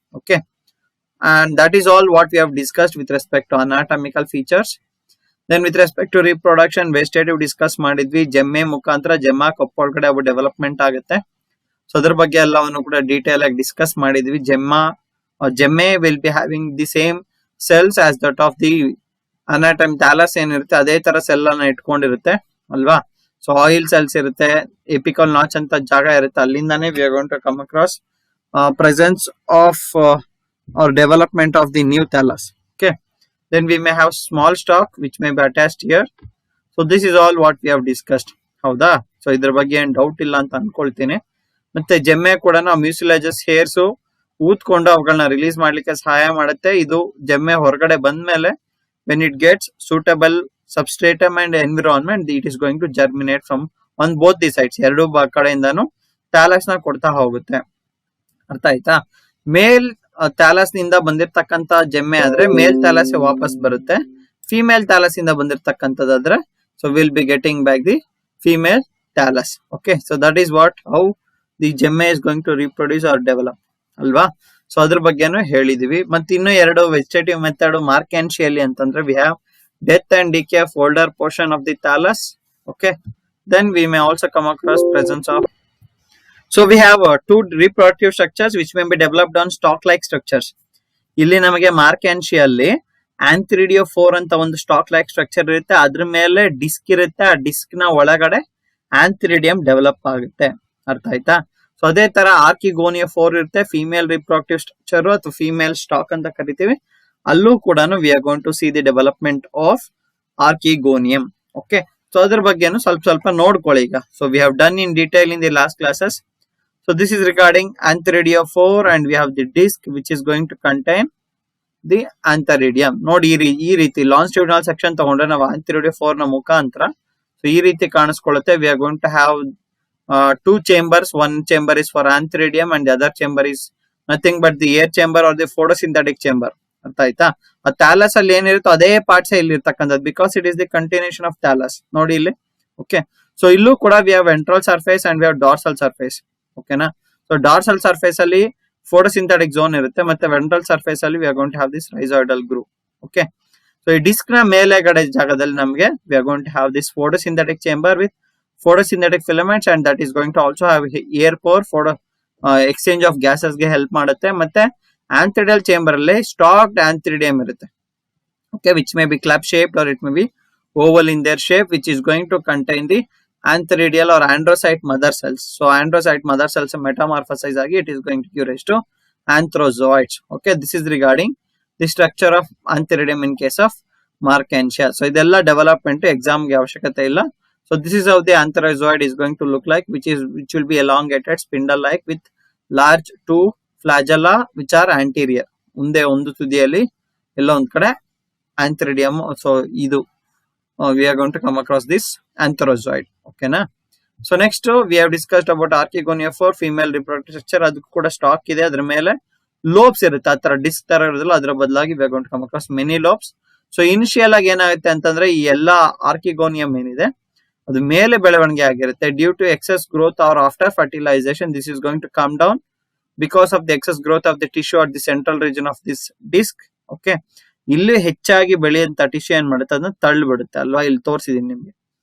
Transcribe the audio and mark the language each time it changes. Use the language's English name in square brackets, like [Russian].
[English] Okay, and that is all what we have discussed with respect to anatomical features. Then with respect to reproduction, vegetative discuss [Kannada] ಮಾಡಿದ್ವಿ. ಜೆಮ್ಮೆ ಮುಖಾಂತರ ಜೆಮ್ಮ ಕಪ್ಪೊಳಗಡೆ ಅವು development ಆಗುತ್ತೆ. So ಅದ್ರ ಬಗ್ಗೆ ಎಲ್ಲವನ್ನು ಕೂಡ ಡೀಟೇಲ್ ಆಗಿ ಡಿಸ್ಕಸ್ ಮಾಡಿದ್ವಿ. [English] Gemmae will be having the same cells as that of the anatomy. [Kannada] Thallus ಏನಿರುತ್ತೆ ಅದೇ ತರ ಸೆಲ್ ಅನ್ನ ಇಟ್ಕೊಂಡಿರುತ್ತೆ ಅಲ್ವಾ. ಸೊ ಆಯಿಲ್ ಸೆಲ್ಸ್ ಇರುತ್ತೆ, ಎಪಿಕಲ್ ನಾಚ್ ಅಂತ ಜಾಗ ಇರುತ್ತೆ, ಅಲ್ಲಿಂದಾನೇ [English] We are going to come across presence of or development of the new thallus. Okay, then we may have small stalk which may be attached here. So this is all what we have discussed. [Kannada] ಹೌದಾ? So ಇದ್ರ ಬಗ್ಗೆ ಏನ್ doubt ಇಲ್ಲ ಅಂತ ಅನ್ಕೊಳ್ತೀನಿ. ಮತ್ತೆ ಜೆಮ್ಮೆ ಕೂಡ ನಾವು ಮ್ಯೂಸಿಲೇಜಸ್ ಹೇರ್ಸ್ ಊದ್ಕೊಂಡು ಅವುಗಳನ್ನ ರಿಲೀಸ್ ಮಾಡ್ಲಿಕ್ಕೆ ಸಹಾಯ ಮಾಡುತ್ತೆ. ಇದು ಜೆಮ್ಮೆ ಹೊರಗಡೆ ಬಂದ್ಮೇಲೆ [English] when it gets suitable substratum and environment, it is going to germinate from on both the sides. [Kannada] ಎರಡು ಕಡೆಯಿಂದಾನು ಥ್ಯಾಲಸ್ ನ ಕೊಡ್ತಾ ಹೋಗುತ್ತೆ. ಅರ್ಥ ಆಯ್ತಾ? ಮೇಲ್ ಥ್ಯಾಲಸ್ ನಿಂದ ಬಂದಿರತಕ್ಕಂತ ಜೆಮ್ಮೆ ಆದ್ರೆ ಮೇಲ್ ಥ್ಯಾಲಸ್ ವಾಪಸ್ ಬರುತ್ತೆ. [English] female thallus [Kannada] ಇಂದ ಬಂದಿರತಕ್ಕಂತದಾದ್ರೆ [English] So will be getting back the female thallus. Okay, so that is what how the gemmae is going to reproduce or develop ಅಲ್ವಾ. [Kannada] ಸೊ ಅದ್ರ ಬಗ್ಗೆನೂ ಹೇಳಿದೀವಿ. ಮತ್ತೆ ಇನ್ನು ಎರಡು ವೆಜಿಟೇಟಿವ್ ಮೆಥಡ್ ಮಾರ್ಕ್ಯಾನ್ಶಿಯಲ್ಲಿ ಅಂತಂದ್ರೆ [English] We have death and decay of older portion of the thallus. Okay, then we may also come across presence of, so we have two reproductive structures which may be developed on stalk like structures. [Kannada] ಇಲ್ಲಿ ನಮಗೆ ಮಾರ್ಕ್ಯಾನ್ಶಿಯಲ್ಲಿ ಆಂಥ್ರಿಡಿಯೋಫೋರ್ ಅಂತ ಒಂದು stock like structure ಇರುತ್ತೆ, ಅದ್ರ ಮೇಲೆ disc ಇರುತ್ತೆ, ಆ disc ನ ಒಳಗಡೆ ಆಂಥ್ರಿಡಿಯಂ ಡೆವಲಪ್ ಆಗುತ್ತೆ. ಅರ್ಥ ಆಯ್ತಾ? ಸೊ ಅದೇ ತರ ಆರ್ಕಿಗೋನಿಯೋಫೋರ್ ಇರುತ್ತೆ, ಫಿಮೇಲ್ ರಿಪ್ರೊಡಕ್ಟಿವ್ ಸ್ಟ್ರಕ್ಚರ್ ಅಥವಾ ಫಿಮೇಲ್ ಸ್ಟಾಕ್ ಅಂತ ಕರಿತೀವಿ. ಅಲ್ಲೂ ಕೂಡ [English] We are going to see the development of archegonium. Okay, [Kannada] so ಅದ್ರ ಬಗ್ಗೆನು ಸ್ವಲ್ಪ ನೋಡ್ಕೊಳ್ಳಿ ಈಗ. [English] So we have done in detail in the last classes. So this is regarding antheridiophore and we have the disc which is going to contain the antheridium. [Kannada] ನೋಡಿ ಈ ರೀತಿ longitudinal section ತಗೊಂಡ್ರೆ ನಾವು ಆಂಥರಿಡಿಯೋಫೋರ್ ನ ಮುಖಾಂತರ ಸೊ ಈ ರೀತಿ ಕಾಣಿಸ್ಕೊಳ್ಳುತ್ತೆ. [English] We are going to have two chambers. One chamber is for antheridium and the other chamber is nothing but the air chamber or the photosynthetic chamber. [Kannada] ಅರ್ಥ ಆಯ್ತಾ? ಆ ಥ್ಯಾಲಸ್ ಅಲ್ಲಿ ಏನಿರುತ್ತೋ ಅದೇ ಪಾರ್ಟ್ಸ್ ಇಲ್ಲಿ ಇರ್ತಕ್ಕಂಥದ್ದು, [English] Because it is the continuation of thallus. [Kannada] ನೋಡಿ ಇಲ್ಲಿ. [English] okay, so [Kannada] ಇಲ್ಲೂ ಕೂಡ [English] We have ventral surface and we have dorsal surface. ಓಕೆನಾ? [Kannada] ಸೊ ಡಾರ್ಸಲ್ ಸರ್ಫೇಸ್ ಅಲ್ಲಿ ಫೋಟೋಸಿಂಥೆಟಿಕ್ ಝೋನ್ ಇರುತ್ತೆ, ಮತ್ತೆ ವೆಂಟ್ರಲ್ ಸರ್ಫೇಸ್ ಅಲ್ಲಿ [English] We are going to have this rhizoidal groove. Okay, so [Kannada] ಈ ಡಿಸ್ಕ್ ನ ಮೇಲೆಗಡೆ ಜಾಗದಲ್ಲಿ ನಮಗೆ [English] we are going to have this photosynthetic chamber with photosynthetic filaments, and that is going to also have air pore for exchange of gases [Kannada] ಗೆ help ಮಾಡುತ್ತೆ. ಮತ್ತೆ ಆಂಥ್ರಿಡಿಯಲ್ chamber ಅಲ್ಲಿ ಸ್ಟಾಕ್ಡ್ ಆಂಥ್ರಿಡಿಯಂ ಇರುತ್ತೆ. [English] Okay, which may be club shaped or it may be oval in their shape, which is going to contain the antheridial or androcyte mother cells. So androcyte mother cells metamorphosize agi it is going to give rise to anthrozoids. Okay, this is regarding the structure of antheridium in case of Marchantia. [Kannada] So ಇದೆಲ್ಲ development exam ಗೆ ಅವಶ್ಯಕತೆ ಇಲ್ಲ. [English] So this is how the antherozoid is going to look like, which will be elongated spindle like with large two flagella which are anterior. [Kannada] ಮುಂದೆ ಒಂದು ತುದಿಯಲ್ಲಿ ಎಲ್ಲ ಒಂದ್ ಕಡೆ ಆಂಥ್ರಿಡಿಯಮ್. [English] So ಇದು we are going to come across this antherozoid. Okay na. So next we have discussed about archegonia for female reproductive structure. [Kannada] ಅದಕ್ಕೂ ಕೂಡ stock ಇದೆ. ಅದ್ರ ಮೇಲೆ ಲೋಬ್ಸ್ ಇರುತ್ತೆ, ಆ ತರ ಡಿಸ್ಕ್ ತರ ಇರೋದಿಲ್ಲ. ಅದ್ರ ಬದಲಾಗಿ [English] we are going to come across many lobes. [Kannada] So initial ಆಗಿ ಏನಾಗುತ್ತೆ ಅಂತಂದ್ರೆ ಈ ಎಲ್ಲಾ ಆರ್ಕಿಗೋನಿಯಂ ಏನಿದೆ ಅದು ಮೇಲೆ ಬೆಳವಣಿಗೆ ಆಗಿರುತ್ತೆ. [English] Due to excess growth or after fertilization this is going to come down because of the excess growth of the tissue at the central region of this disc. [Kannada] Okay, ಇಲ್ಲಿ ಹೆಚ್ಚಾಗಿ ಬೆಳೆಯುವಂತ ಟಿಶ್ಯೂ ಏನ್ ಮಾಡುತ್ತೆ ಅದನ್ನ ತಳ್ಳಿ ಬಿಡುತ್ತೆ ಅಲ್ವಾ, ಇಲ್ಲಿ ತೋರಿಸಿದೀನಿ ನಿಮ್ಗೆ.